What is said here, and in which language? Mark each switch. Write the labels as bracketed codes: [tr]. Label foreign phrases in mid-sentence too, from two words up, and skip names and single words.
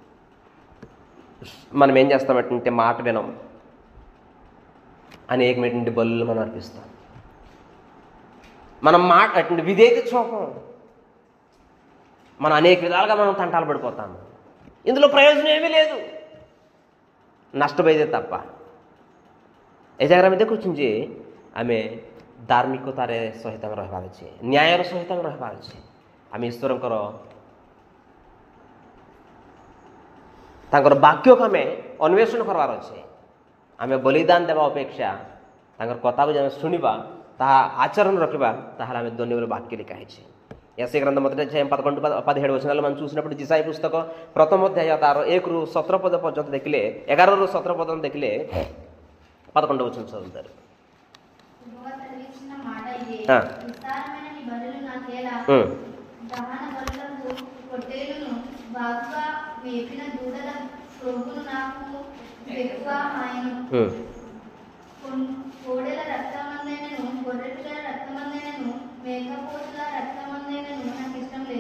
[te] మనం ఏం చేస్తామంటే మాట వినం, అనేకమైనటువంటి బలులు మనం అర్పిస్తాం. మనం అటువంటి విధేయత చూపం, మనం అనేక విధాలుగా మనం తంటాలు పడిపోతాము. ఇందులో ప్రయోజనం ఏమీ లేదు, నష్టపోయేదే తప్ప. [or] ଏଜାଗାରେ ଆମେ ଦେଖୁଛୁ ଯେ ଆମେ ଧାର୍ମିକତାରେ ସହିତ ରହିବାର ଅଛି, ନ୍ୟାୟର ସହିତ ରହିବାର ଅଛି। ଆମେ ଈଶ୍ୱରଙ୍କର ତାଙ୍କର ବାକ୍ୟକୁ ଆମେ ଅନ୍ୱେଷଣ କରିବାର ଅଛି। ଆମେ ବଳିଦାନ ଦେବା ଅପେକ୍ଷା ତାଙ୍କର କଥାକୁ ଯଦି ଆମେ ଶୁଣିବା, ତାହା ఆచరణ రଖିବା, ତାହେଲେ ଆମେ ଧନ୍ୟ ବୋଲି ବାକ୍ୟ ଲେଖା ହେଇଛି। [te] యెషయా గ్రంథం 11-17 వచనాలు మనం చూసినప్పుడు యెషయా పుస్తକ [or] ପ୍ରଥମ ଅଧ୍ୟାୟ ତାର 1ରୁ 17 ପଦ ପର୍ଯ୍ୟନ୍ତ ଦେଖିଲେ, 11ରୁ 17 ପର୍ଯ୍ୟନ୍ତ ଦେଖିଲେ [te] 11 వచనం చదువుతారు। యెహోవా సెలవిచ్చిన మాట ఇదే, ఆ. విస్తారమైన నీ బలులు నాకేలా, దహన బలులకు పొట్టేలును బాగుగా వేపిన దూడల క్రొవ్వును నాకు ఎక్కువ ఆయను, కోడెల రక్తమందైనను గొర్రెపిల్లల రక్తమందైనను మేకపోతుల రక్తమందైనను నాకు ఇష్టం లేదు।